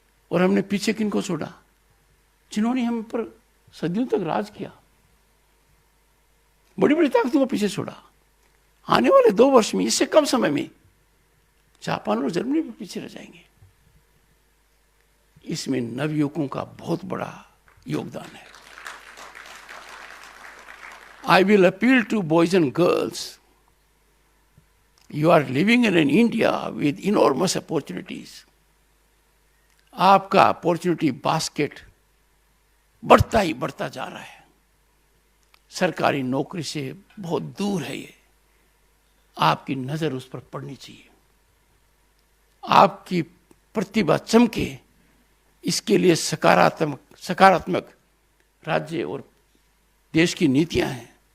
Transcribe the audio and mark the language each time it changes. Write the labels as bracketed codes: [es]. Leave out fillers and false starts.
[hi] और हमने पीछे किनको छोड़ा? जिन्होंने हम पर सदियों तक राज किया। बड़ी बड़ी ताकतों को पीछे छोड़ा। आने वाले 2 वर्ष में, इससे कम समय में, जापान और जर्मनी भी पीछे रह जाएंगे। इसमें नवयुवकों का बहुत बड़ा योगदान है। [en] I will appeal to boys and girls. You are living in an India with enormous opportunities. [hi] आपका अपॉर्चुनिटी बास्केट बढ़ता ही बढ़ता जा रहा है। सरकारी नौकरी से बहुत दूर है ये। आपकी नजर उस पर पड़नी चाहिए। आपकी प्रतिभा चमके, इसके लिए सकारात्मक राज्य और देश की नीतियां हैं।